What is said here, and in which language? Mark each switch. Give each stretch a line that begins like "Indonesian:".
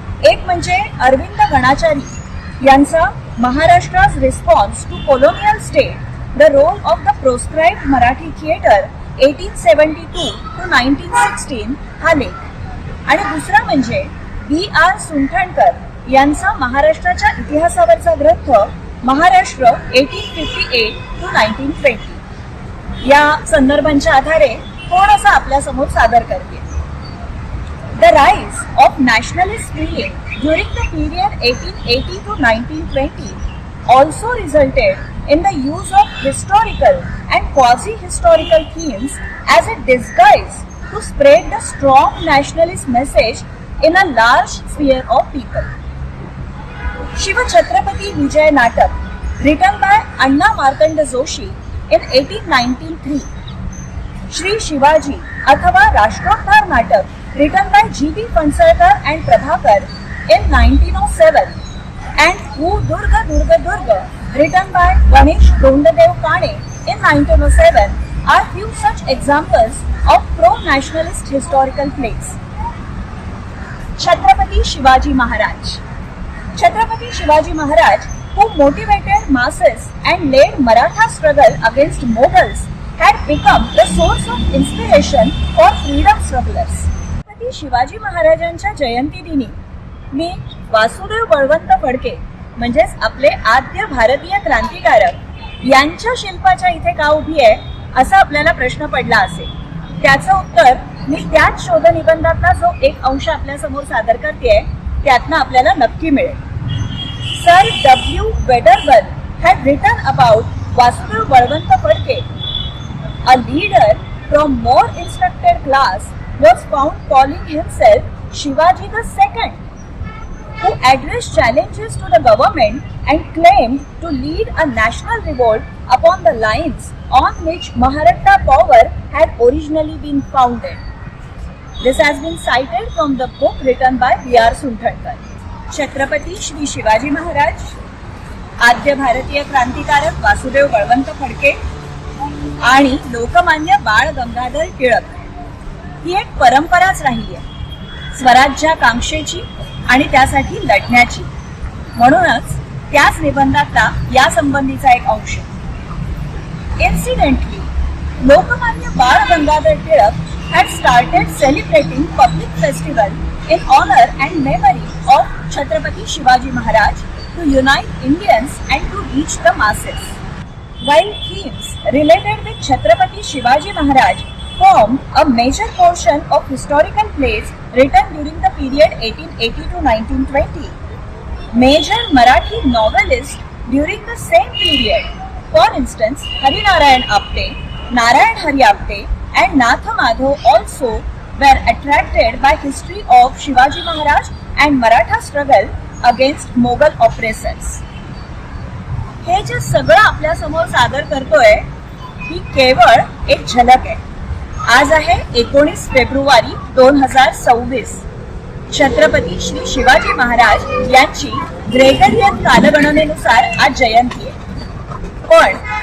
Marathi: एक म्हणजे अरविंद गणाचारी यांचा महाराष्ट्रा's response to colonial state, the role of the proscribed Marathi theatre 1872 to 1916 हा लेख, आणि दुसरा म्हणजे B.R. सुंठणकर यांचा महाराष्ट्राच्या इतिहासावरचा ग्रंथ महाराष्ट्र 1858 to 1920. या संदर्भांच्या आधारे थोडासा आपल्या समोर सादर करते.
English: The rise of nationalist feeling during the period 1880 to 1920 also resulted in the use of historical and quasi-historical themes as a disguise to spread the strong nationalist message in a large sphere of people. Shiva Chhatrapati Vijay Natak, written by Anna Markanda Joshi in 1893. Shri Shivaji athava Rashtroddhar Natak, written by G.B. Pansarkar and Prabhakar in 1907, and Who Durga Durga Durga, written by Ganesh Gondadev Kane in 1907, are few such examples of pro-nationalist historical plays. Chhatrapati Shivaji Maharaj. Chhatrapati Shivaji Maharaj, who motivated masses and led Maratha struggle against Mughals, had become the source of inspiration for freedom strugglers.
Marathi: Chhatrapati Shivaji महाराजांच्या जयंती दिनी मी वासुदेव बळवंत फडके म्हणजेच आपले आद्य भारतीय क्रांतिकारक यांच्या शिल्पाच्या इथे का उभी आहे असा आपल्याला प्रश्न पडला असेल. त्याचं उत्तर मी त्याच शोधनिबंधातला जो एक अंश आपल्या समोर सादर करतेय त्यातनं आपल्याला नक्की मिळेल.
English: Sir W. Wedderburn had written about Vasudev Balwant Phadke. A leader from more instructed class was found calling himself Shivaji II, who addressed challenges to the government and claimed to lead a national revolt upon the lines on which Maratha power had originally been founded. This has been cited from the book written by B.R. Sunthadkar.
Marathi: Chhatrapati Shri Shivaji Maharaj, आद्य भारतीय क्रांतिकारक वासुदेव बळवंत फडके आणि लोकमान्य बाळ गंगाधर टिळक ही एक परंपराच राहिली आहे स्वराज्याकांक्षेची आणि त्यासाठी लढण्याची. म्हणूनच त्याच निबंधातला या संबंधीचा एक अंश.
English: Incidentally Lokmanya Bal Gangadhar Tilak had started celebrating public festival in honor and memory of Chhatrapati Shivaji Maharaj to unite Indians and to reach the masses. While themes related with Chhatrapati Shivaji Maharaj formed a major portion of historical plays written during the period 1880 to 1920, major Marathi novelists during the same period, for instance Harinarayan Apte, Narayan Hari Apte and Natha Madhav also were attracted by history of Shivaji Maharaj and Maratha struggle against Mughal oppressors.
Marathi: हे जे सगळं आपल्या समोर सादर करतोय ही केवळ एक झलक आहे. आज आहे 19 फेब्रुवारी 2026. छत्रपती श्री शिवाजी महाराज यांची ग्रेगरियन कालगणनेनुसार आज जयंती आहे. पण